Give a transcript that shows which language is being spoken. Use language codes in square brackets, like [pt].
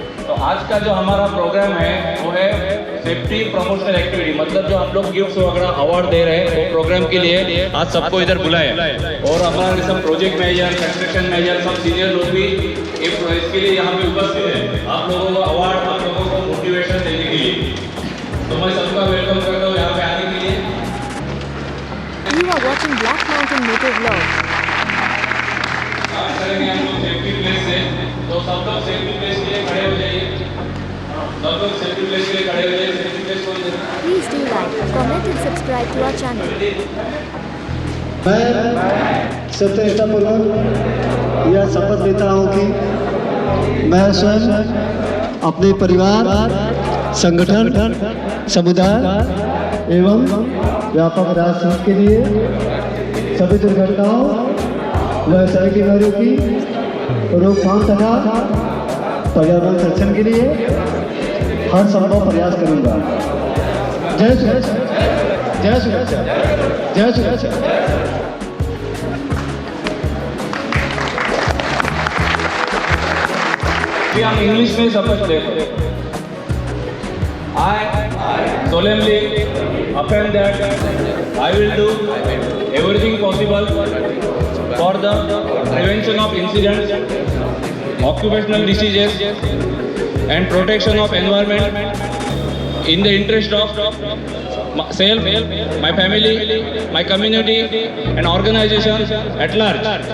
[hi] तो आज का जो हमारा प्रोग्राम है वो है सेफ्टी प्रमोशनल एक्टिविटी, मतलब जो हम लोग गिफ्ट वगैरह अवार्ड दे रहे हैं वो प्रोग्राम के लिए आज सबको इधर बुलाए और हमारे सब प्रोजेक्ट मैनेजर, कंस्ट्रक्शन मैनेजर, सब सीनियर लोग भी इसके लिए यहाँ पे उपस्थित है। आप लोगों को अवार्ड, आप लोगों को मोटिवेशन देने के लिए, तो मैं सबका वेलकम करता हूँ यहाँ पे आने के लिए। [en] You are watching Black Mountain Moto Vlog. [hi] करेंगे हम लोग सेफ्टी प्लेस से, तो सब लोग सेफ्टी प्लेस के लिए खड़े हो जाइए। सब लोग सेफ्टी प्लेस के लिए खड़े हो जाइए। सेफ्टी प्लेस को [en] Please do like, comment and subscribe to our channel. [hi] मैं सत्यनिष्ठापूर्वक यह शपथ लेता हूँ कि मैं स्वयं अपने परिवार, संगठन, समुदाय एवं व्यापक राष्ट्र के लिए सभी दुर्घटनाओं व सड़क बीमारियों की रोकथाम तथा पर्यावरण संरक्षण के लिए हर संभव प्रयास करूंगा। जय श्री जय श्री जय श्री। हम इंग्लिश में शपथ लेते हैं। [en] I solemnly affirm that I will do everything possible for the prevention of incidents, occupational diseases, and protection of environment in the interest of myself, my family, my community, and organization at large.